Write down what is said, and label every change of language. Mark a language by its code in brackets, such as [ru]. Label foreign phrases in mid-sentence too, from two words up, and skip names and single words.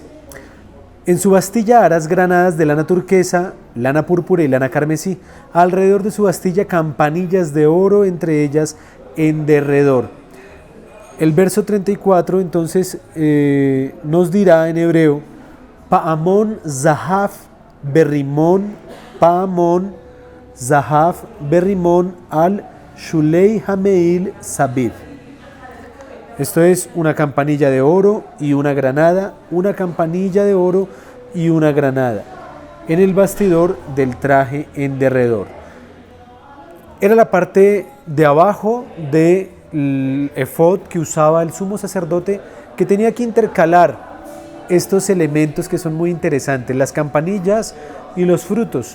[es] En su bastilla harás granadas de lana turquesa, lana púrpura y lana carmesí. Alrededor de su bastilla campanillas de oro, entre ellas en derredor. El verso 34 entonces nos dirá en hebreo: [he] פעמון זהב ורמון, פעמון זהב ורמון על שולי המעיל סביב. [es] Esto es una campanilla de oro y una granada, una campanilla de oro y una granada en el bastidor del traje en derredor. Era la parte de abajo del efod que usaba el sumo sacerdote, que tenía que intercalar estos elementos que son muy interesantes, las campanillas y los frutos.